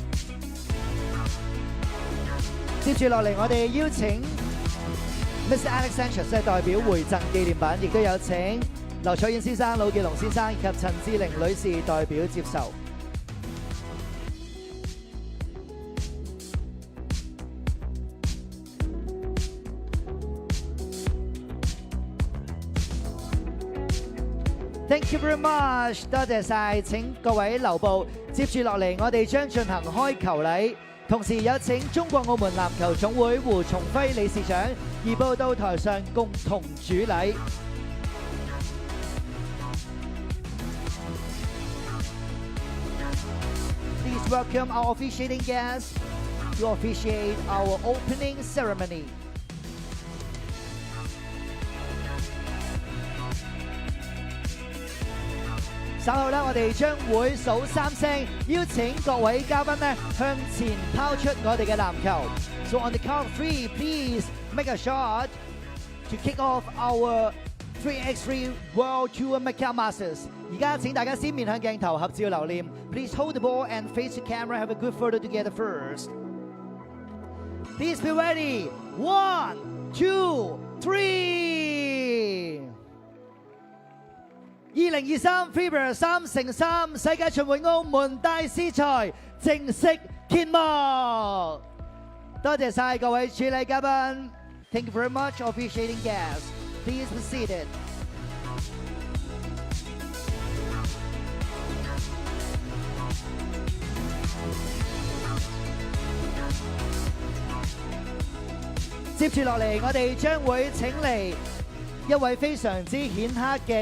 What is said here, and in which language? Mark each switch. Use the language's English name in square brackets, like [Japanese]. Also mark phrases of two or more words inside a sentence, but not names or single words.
[Cantonese] 接住落嚟，我哋邀請 Mr. Alex Sanchez 代表回贈紀念品，亦都有請劉彩遠先生、魯傑龍先生以及陳志玲女士代表接受。 [English] Thank you very much， [Cantonese] 多謝晒，請各位留步。接住落嚟，我哋將進行開球禮，同時有請中國澳門籃球總會胡松輝理事長移步到台上共同主禮。 [English] Please welcome our officiating guests to officiate our opening ceremony. [Cantonese] 稍後咧，我哋將會數3聲，邀請各位嘉賓咧向前拋出我哋嘅籃球。 [English] So on the count of 3, please make a shot to kick off our 3x3 World Tour Macau Masters。 [Cantonese] 而家請大家先面向鏡頭合照留念。 [English] Please hold the ball and face the camera. Have a good photo together first. Please be ready. [Cantonese] 1, 2, 3。2023 FIBA 3x3世界巡迴澳門大師賽正式揭幕。多謝晒各位主禮嘉賓。 [English] Thank you very much, officiating guests. Please be seated. [Cantonese] 接住落嚟，我哋將會請嚟一位非常之顯赫嘅